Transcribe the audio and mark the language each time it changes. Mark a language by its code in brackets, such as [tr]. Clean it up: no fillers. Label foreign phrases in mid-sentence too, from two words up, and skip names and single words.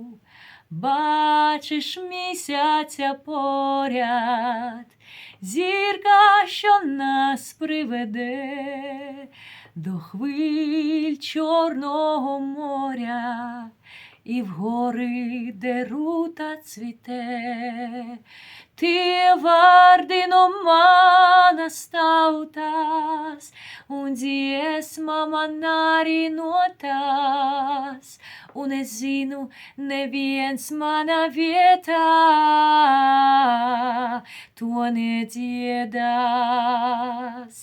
[uk] Бачиш місяця поряд, зірка, що нас приведе до хвиль Чорного моря і в гори, де рута цвіте. [lv] Tie vārdi no manas tautas, un dziesma man arī no tās, un es zinu, neviens mana vietā to nedziedās.